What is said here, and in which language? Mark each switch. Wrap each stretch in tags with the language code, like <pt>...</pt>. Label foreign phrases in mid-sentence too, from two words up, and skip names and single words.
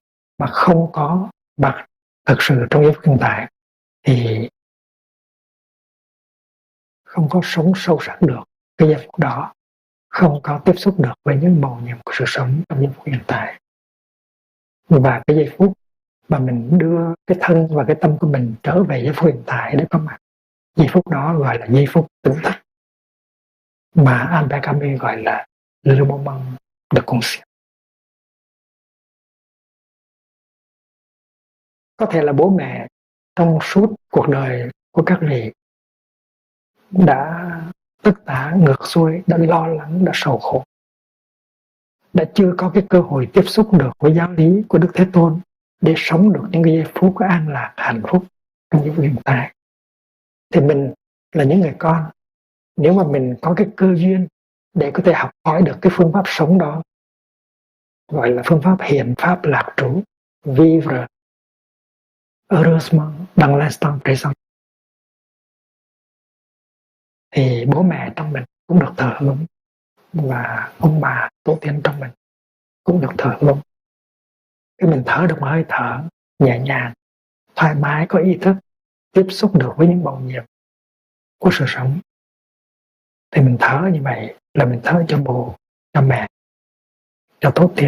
<vi>Mà không có mặt thật sự trong giây phút hiện tại thì không có sống sâu sắc được cái giây phút đó, không có tiếp xúc được với những màu nhiệm của sự sống trong giây phút hiện tại. Và cái giây phút mà mình đưa cái thân và cái tâm của mình trở về giây phút hiện tại để có mặt, giây phút đó gọi là giây phút tỉnh thức, mà Albert Camus gọi là</vi> <fr>le moment de conscience.</fr> <vi>Có thể là bố mẹ trong suốt cuộc đời của các vị đã tất tả ngược xuôi, đã lo lắng, đã sầu khổ, đã chưa có cái cơ hội tiếp xúc được với giáo lý của Đức Thế Tôn để sống được những cái giây phút an lạc, hạnh phúc trong giây phút hiện tại. Thì mình là những người con, nếu mà mình có cái cơ duyên để có thể học hỏi được cái phương pháp sống đó, gọi là phương pháp hiện pháp lạc trú,</vi> <fr>vivre heureusement dans l'instant présent,</fr> <vi>thì bố mẹ trong mình cũng được thờ hưởng, và ông bà tổ tiên trong mình cũng được thờ hưởng. Cái mình thở được một hơi thở nhẹ nhàng, thoải mái, có ý thức, tiếp xúc được với những màu nhiệm của sự sống, thì mình thở như vậy là mình thở cho bố, cho mẹ, cho tổ tiên.</vi>